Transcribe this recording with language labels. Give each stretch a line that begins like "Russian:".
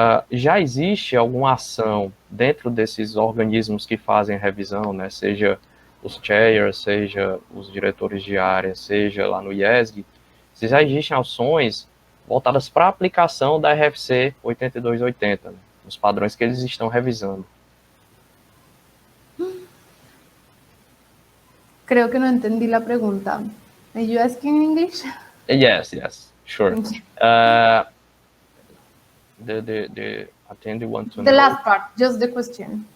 Portuguese: Já existe alguma ação dentro desses organismos que fazem a revisão, né, seja os chairs, seja os diretores de área, seja lá no IESG, se já existem ações voltadas para a aplicação da RFC 8280, né, os padrões que eles estão revisando.
Spanish: Creo que no entendí la pregunta.
English: Are you asking in English? Yes, sure. The attendee want to know. The last part, just the question.